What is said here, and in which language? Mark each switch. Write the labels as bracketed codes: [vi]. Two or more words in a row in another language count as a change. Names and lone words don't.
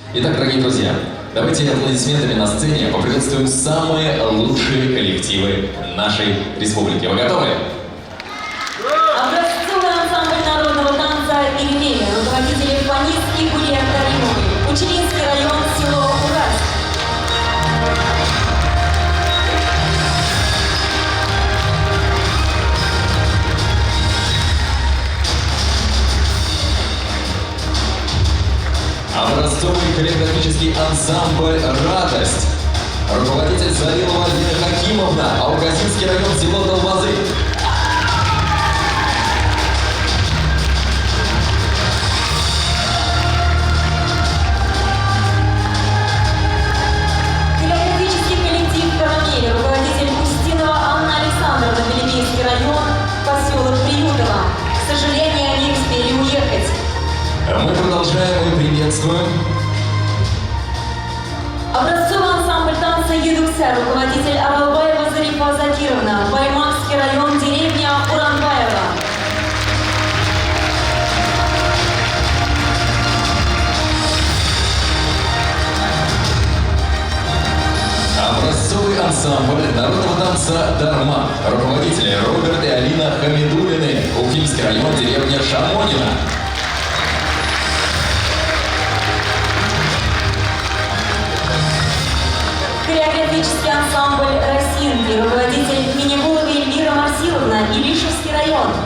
[ru] Итак, дорогие друзья, давайте аплодисментами на сцене поприветствуем самые лучшие коллективы нашей республики. Вы готовы? Образцовый ансамбль народного танца «Иринея», руководитель Фанистки Гулия Каримовой, Училинский район, село Уральск. Образцовый хореографический ансамбль «Радость», руководитель Зарилова Альбина Хакимовна, Алгазинский район, село Долбазы. Хореографический коллектив «Карамель», руководитель Устинова Анна Александровна, Белебейский район, поселок Приютово. К сожалению, они успели уехать. Мы продолжаем и приветствуем Образцовый ансамбль танца «Едукся», руководитель Аралбаева Зарифа Закировна, Баймакский район, деревня Уранбаева. образцовый ансамбль народного танца «Дарма», руководители Роберт и Алина Хамидулины, Уфимский район, деревня Шамонина. Хореографический ансамбль «Росинки», руководитель Минегулова Эльвира Марсиловна, Илишевский район.